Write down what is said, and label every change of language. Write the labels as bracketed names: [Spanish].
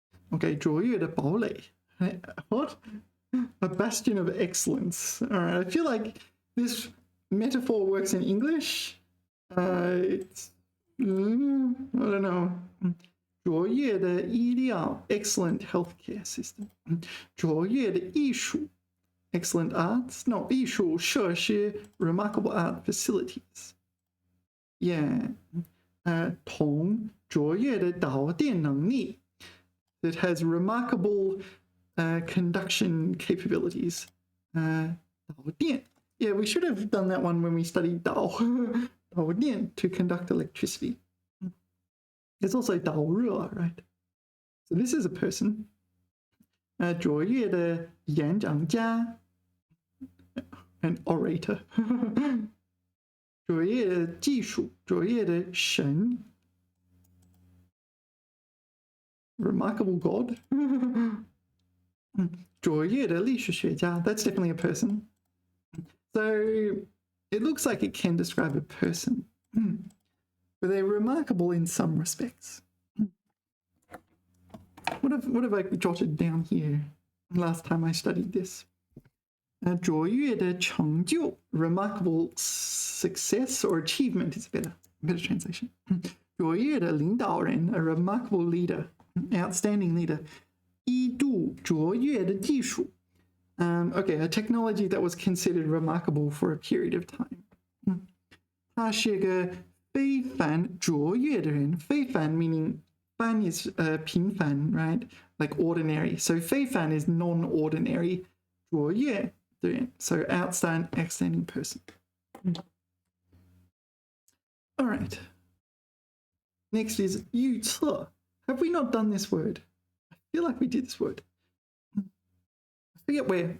[Chinese] Okay, 卓越的堡垒。What? [English] A bastion of excellence. All right. I feel like this metaphor works in English. It's I don't know. [Chinese] 卓越的医疗 excellent healthcare system. 卓越的艺术 excellent arts. [English] No, 艺术设施 remarkable art facilities. Yeah. [Chinese] 同卓越的导电能力 [English] that has remarkable conduction capabilities. 导电 Yeah, we should have done that one when we studied 导电 to conduct electricity. There's also 导热 right? So this is a person. [Chinese] 卓越的演讲家 [English] an orator. [Chinese] 卓越的技术，卓越的神 [English] remarkable God. [Chinese] 卓越的历史学家 [English] That's definitely a person. So it looks like it can describe a person, but they're remarkable in some respects. What have I jotted down here last time I studied this? [Chinese] 卓越的成就 [English] remarkable success or achievement is a better translation. [Chinese] 卓越的领导人 [English] a remarkable leader, outstanding leader. [Chinese] 一度卓越的技术 [English] Okay, a technology that was considered remarkable for a period of time. [Chinese] 他是个非凡卓越的人非凡 meaning 凡 is 平凡 right? [English] Like ordinary. So 非凡 is non-ordinary. [Chinese] 卓越的人 [English] So outstanding person. All right. Next is 预测 Have we not done this word? I feel like we did this word. I forget where.